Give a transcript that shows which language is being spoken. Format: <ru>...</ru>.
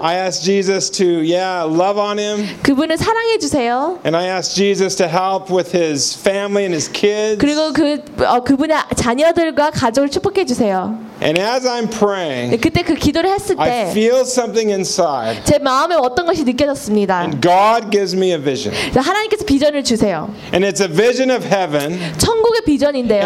<en>I ask Jesus to, yeah, love on him.</en> <ko>그분을 사랑해 주세요.</ko> <en>And I ask Jesus to help with his family and his kids.</en> <ko>그리고 그분의 자녀들과 가족을 축복해 주세요.</ko> <en>And as I'm praying,</en> <ko>그때 그 기도를 했을 때,</ko> <en>I feel something inside.</en> <ko>제 마음에 어떤 것이 느껴졌습니다.</ko> <en>And God gives me a vision.</en> <ko>하나님께서 비전을 주세요.</ko> <en>And it's a vision of heaven.</en> <ko>천국의 비전인데요.</ko>